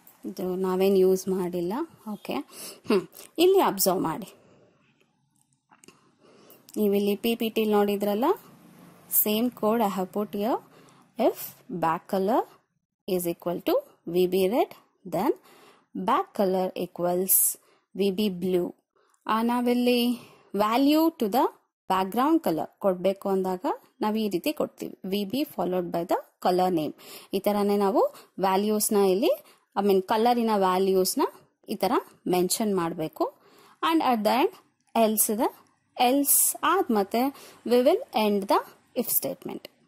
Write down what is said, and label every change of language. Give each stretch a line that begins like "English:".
Kannada: ಇದು ನಾವೇನು ಯೂಸ್ ಮಾಡಿಲ್ಲ. ಓಕೆ, ಇಲ್ಲಿ ಅಬ್ಸರ್ವ್ ಮಾಡಿ. ನೀವಿಲ್ಲಿ PPT ನೋಡಿದ್ರಲ್ಲ,
English: Same code I have put here. If back colour is equal to VB red, then back color equals VB blue.
Kannada: ನಾವಿಲ್ಲಿ
English: value to the background colour
Kannada: ಕೊಡಬೇಕು ಅಂದಾಗ ನಾವು ಈ ರೀತಿ ಕೊಡ್ತೀವಿ,
English: VB followed by the colour name.
Kannada: ಈ ತರನೇ ನಾವು ವ್ಯಾಲ್ಯೂಸ್ನ ಇಲ್ಲಿ, ಐ ಮೀನ್ ಕಲರಿನ ವ್ಯಾಲ್ಯೂಸ್ನ ಈ ತರ ಮೆನ್ಷನ್ ಮಾಡಬೇಕು.
English: And at the end else ಇದೆ. Else
Kannada: ಆದ ಮತ್ತೆ
English: We will end the if statement.